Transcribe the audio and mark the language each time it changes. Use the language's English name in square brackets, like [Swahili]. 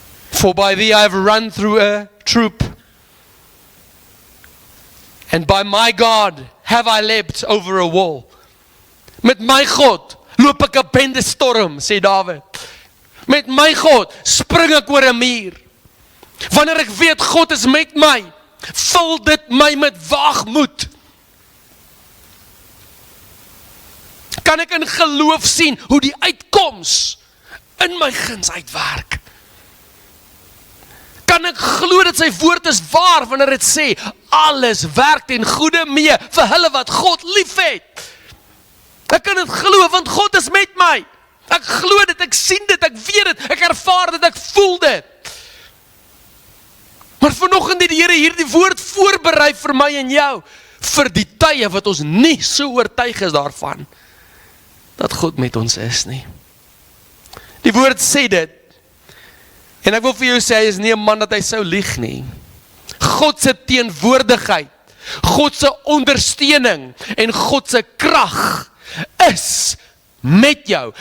[English] For by thee I have run through a troop, and by my God have I leapt over a wall. [Afrikaans] Met my God loop ek 'n bende storm, sê Dawid. Met my God spring ek oor 'n muur. Wanneer ek weet God is met my, vul dit my met waagmoed. Kan ek in geloof sien hoe die uitkoms in my guns uitwerk? Kan ek glo dat sy woord is waar wanneer dit sê, alles werk ten goeie mee vir hulle wat God liefhet? Ek kan dit glo, want God is met my. Ek glo dit, ek sien dit, ek weet dit, ek ervaar dit, ek voel dit. Maar vanoggend het die Here hierdie woord voorberei vir my en jou, vir die tye wat ons nie so oortuig is daarvan, dat God met ons is nie. Die woord sê dit, en ek wil vir jou sê, hy is nie 'n man dat hy sou lieg nie. God se teenwoordigheid, God se ondersteuning, en God se krag, is met jou.